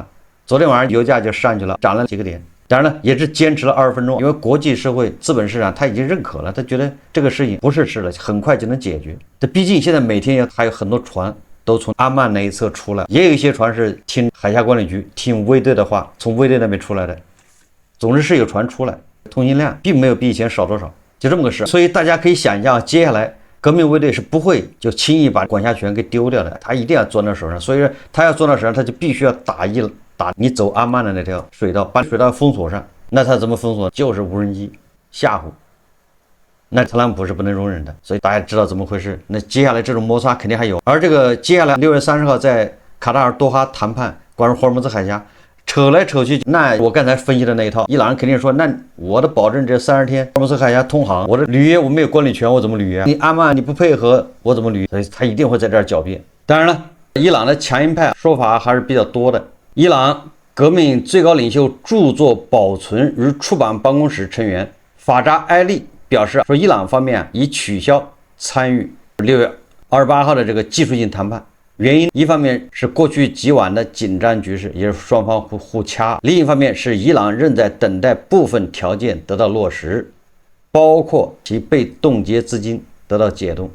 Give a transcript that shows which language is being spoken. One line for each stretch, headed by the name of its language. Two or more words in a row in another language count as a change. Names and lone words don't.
Chinese: 昨天晚上油價就上去了，漲了幾個點。當然了，也是堅持了20分鐘，因為國際社會、資本市場他已經認可了，他覺得這個事情不是事了，很快就能解決。這畢竟現在每天還有很多船都從阿曼那一側出來，也有一些船是聽海峽管理局、聽衛隊的話，從衛隊那邊出來的。總之是有船出來，通行量並沒有比以前少多少，就這麼個事。所以大家可以想象，接下来革命衛隊是不會就輕易把管辖權給丟掉的，他一定要攥到手上。所以說他要攥到手上，他就必須要打你走阿曼的那條水道，把水道封鎖上。那他怎麼封鎖？就是無人機嚇唬。那特朗普是不能容忍的，所以大家知道怎麼回事。那接下來這種摩擦肯定還有。而這個接下來6月30號在卡塔爾多哈談判關於霍爾木茲海峽，扯來扯去，那我剛才分析的那一套，伊朗人肯定說，那我的保證這30天霍爾木茲海峽通航，我的履約我沒有管理權，我怎麼履約？你阿曼你不配合，我怎麼履約？所以他一定会在這兒狡辯。當然了，伊朗的強硬派說法還是比較多的。伊朗革命最高領袖著作保存與出版辦公室成員法扎埃利表示說，伊朗方面已取消參與6月28號的這個技術性談判。原因一方面是過去幾晚的緊張局勢，也就是雙方互掐；另一方面是伊朗仍在等待部分條件得到落實，包括其被凍結資金得到解凍。